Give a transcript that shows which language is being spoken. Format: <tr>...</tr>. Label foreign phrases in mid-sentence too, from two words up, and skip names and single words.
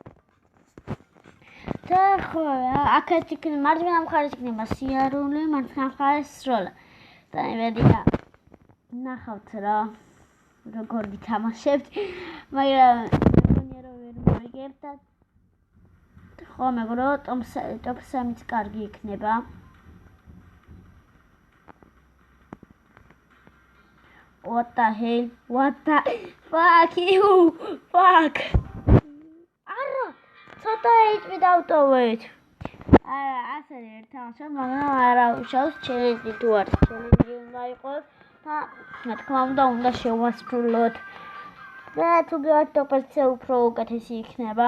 <ka>და ხო, აქეთ იქნება მარჯვენა მხარეს იქნება სიარული, მარცხენა მხარეს სროლა. და იმედი რა. ნახავთ რა, როგორ ვითამაშებთ, მაგრამ მეგონია რომ ვერ მოიგებთ და ხო მეგობრებო, ტოპ 3-იც კარგი იქნება.</ka> <en>What the hell? What the fuck you? Fuck!</en> <ka>არა, ცოტა HP დავტოვეთ. არა, ასე ვერ თამაშობ, მაგრამ არა უშავს ჩელენჯი თუ არის. ჩელენჯი უნდა იყოს. და რა თქმა უნდა შევასრულოთ. და თუ გიართ ტოპ-1-ზე უფრო უკეთესი იქნება.</ka>